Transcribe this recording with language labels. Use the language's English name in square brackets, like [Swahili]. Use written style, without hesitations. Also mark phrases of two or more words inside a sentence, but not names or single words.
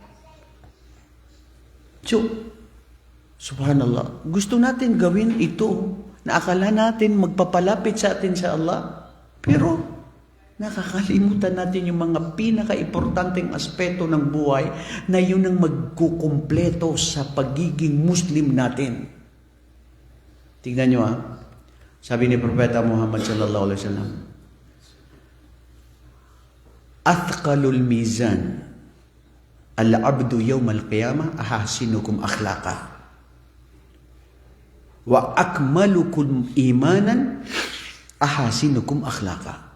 [Filipino] So, subhanallah, gusto natin gawin ito na akala natin magpapalapit sa atin sa Allah, pero nakakalimutan natin yung mga pinaka-importanteng aspeto ng buhay na yun ang magkukumpleto sa pagiging Muslim natin. Tingnan nyo sabi ni Propeta Muhammad [Arabic] صلى الله عليه وسلم, أثقل الميزان العبد يوم القيامة أحاسنكم أخلاقا وأكملكم إيمانا أحاسنكم أخلاقا [Filipino] wa akmalukum imanan ahasinukum akhlaqa.